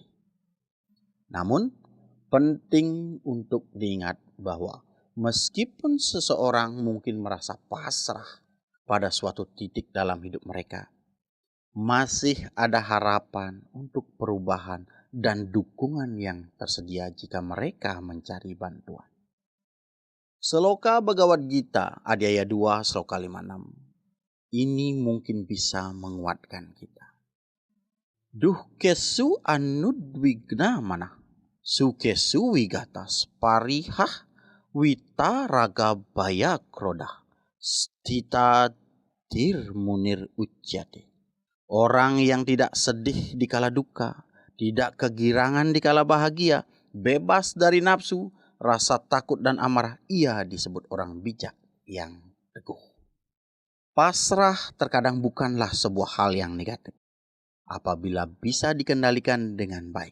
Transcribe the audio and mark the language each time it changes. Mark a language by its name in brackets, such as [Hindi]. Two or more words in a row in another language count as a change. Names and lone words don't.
[Indonesian] Namun, penting untuk diingat bahwa meskipun seseorang mungkin merasa pasrah pada suatu titik dalam hidup mereka, masih ada harapan untuk perubahan dan dukungan yang tersedia jika mereka mencari bantuan. Sloka Bhagavad Gita, Adhyaya 2, Sloka 56. Ini mungkin bisa menguatkan kita. [Sanskrit] दुःखेषु अनुद्विग्नमनाः सुखेषु विगतस्पृहः वीत राग भय क्रोधः, स्थितधीः मुनिः उच्यते. [Indonesian] Orang yang tidak sedih dikala duka, tidak kegirangan dikala bahagia, bebas dari nafsu, rasa takut dan amarah, ia disebut orang bijak yang teguh. Pasrah terkadang bukanlah sebuah hal yang negatif apabila bisa dikendalikan dengan baik.